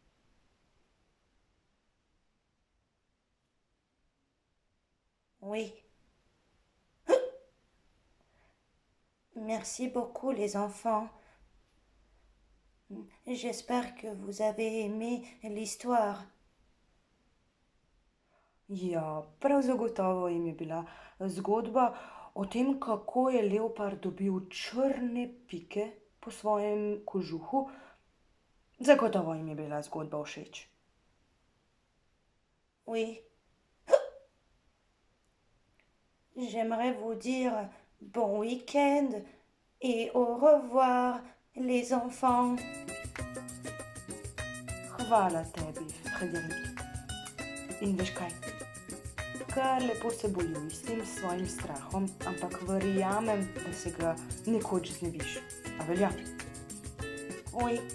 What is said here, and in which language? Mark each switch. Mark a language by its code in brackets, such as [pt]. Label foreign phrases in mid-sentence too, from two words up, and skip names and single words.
[fr] Oui. Merci beaucoup les enfants. J'espère que vous avez aimé l'histoire. [sl] Ja, prav zagotovo jim je bila zgodba o tem, kako je leopard dobil črne pike po svojem kožuhu. Zagotovo jim je bila zgodba všeč. [fr] Oui. J'aimerais vous dire bon week-end et au revoir les enfants. [sl] Hvala tebi, Frederik. In veš kaj? Kar lepo se bojuj s tem svojim strahom, ampak verjamem, da se ga nekoč znebiš. A velja? [fr] Oui.